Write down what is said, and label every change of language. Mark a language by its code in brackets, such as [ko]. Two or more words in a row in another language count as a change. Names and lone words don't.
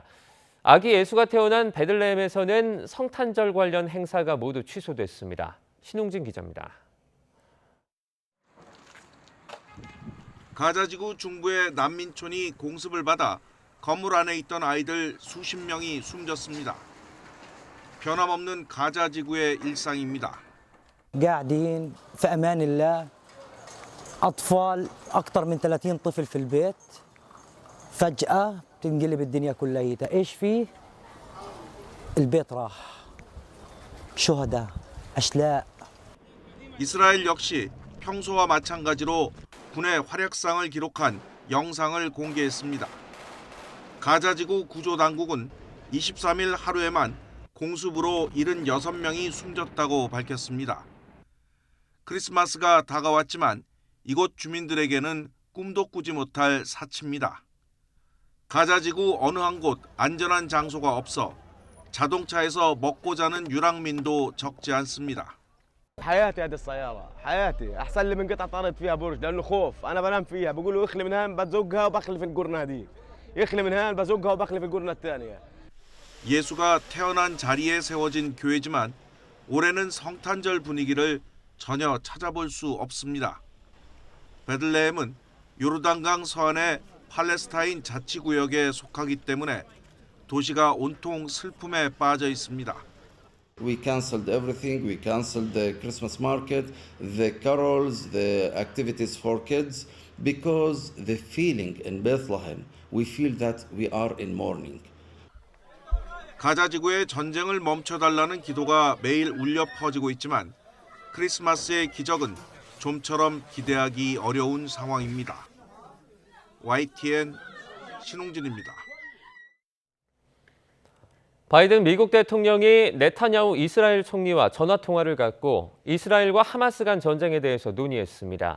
[ko] 아기 예수가 태어난 베들레헴에서는 성탄절 관련 행사가 모두 취소됐습니다. 신웅진 기자입니다. 가자지구 중부의 난민촌이 공습을 받아 건물 안에 있던 아이들 수십 명이 숨졌습니다. 변함없는 가자지구의 일상입니다. [ar] قاعدين في أمان الله أطفال أكثر من 30 طفل في البيت فجأة تنقلب الدنيا كلها إيش فيه البيت راح شهداء أشلاء [ko] 이스라엘 역시 평소와 마찬가지로 군의 활약상을 기록한 영상을 공개했습니다. 가자지구 구조당국은 23일 하루에만 공습으로 76명이 숨졌다고 밝혔습니다. 크리스마스가 다가왔지만 이곳 주민들에게는 꿈도 꾸지 못할 사치입니다. 가자지구 어느 한 곳 안전한 장소가 없어 자동차에서 먹고 자는 유랑민도 적지 않습니다. [ar] حياتي هذه السيارة حياتي أحسن لي من قطعة طارت فيها برج لأنه خوف أنا بنام فيها بقولوا اخلي من هان بزقها وبخلي في القرنة هذيك اخلي من هان بزقها وبخلي في القرنة الثانية. [ko] 예수가 태어난 자리에 세워진 교회지만 올해는 성탄절 분위기를 전혀 찾아볼 수 없습니다. 베들레헴은 요르단강 서안의 팔레스타인 자치구역에 속하기 때문에 도시가 온통 슬픔에 빠져 있습니다. [en] We canceled everything. We canceled the Christmas market, the carols, the activities for kids, because the feeling in Bethlehem, we feel that we are in mourning. [ko] 가자지구의 전쟁을 멈춰달라는 기도가 매일 울려 퍼지고 있지만 크리스마스의 기적은 좀처럼 기대하기 어려운 상황입니다. YTN 신웅진입니다. 바이든 미국 대통령이 네타냐후 이스라엘 총리와 전화통화를 갖고 이스라엘과 하마스 간 전쟁에 대해서 논의했습니다.